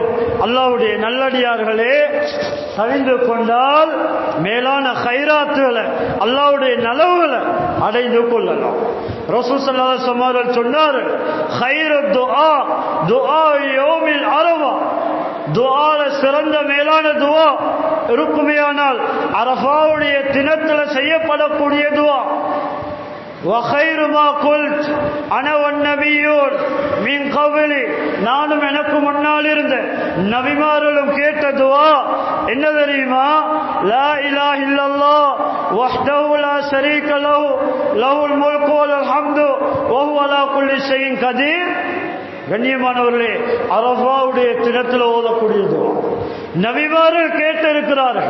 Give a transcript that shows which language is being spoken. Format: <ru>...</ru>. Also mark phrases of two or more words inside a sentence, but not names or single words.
<ta>அல்லாஹ்வுடைய நல்லடியார்களே, தவிர்ந்து கொண்டால் மேலான கைராத்துகளை, அல்லாஹ்வுடைய நலவுகளை அடைந்து கொள்ளலாம். ரசூல்</ta> <ar>صلى الله عليه وسلم</ar> <ta>அவர்கள் சொன்னார்கள்,</ta> <ar>خير دعاء دعاء يوم عرفة,</ar> <ta>துஆல சிறந்த மேலான துஆ இருக்குமேயானால் அரஃபாவுடைய தினத்தில் செய்யப்படக்கூடிய துஆ.</ta> <ar>وَخَيْرُ مَا قُلْتُ أَنَا وَالنَّبِيُّونَ مِنْ قَبْلِي,</ar> <ta>நானும் எனக்கு முன்னால் இருந்த நபிமார்களும் கேட்ட துஆ என்ன தெரியுமா?</ta> <ar>لا إله إلا الله وحده لا شريك له له الملك وله الحمد وهو على كل شيء قدير.</ar> <ta>கண்ணியமானவர்களே, அரஃபாவுடைய தினத்தில் ஓதக்கூடிய துஆ நபிமார்கள் கேட்டிருக்கிறார்கள்.</ta>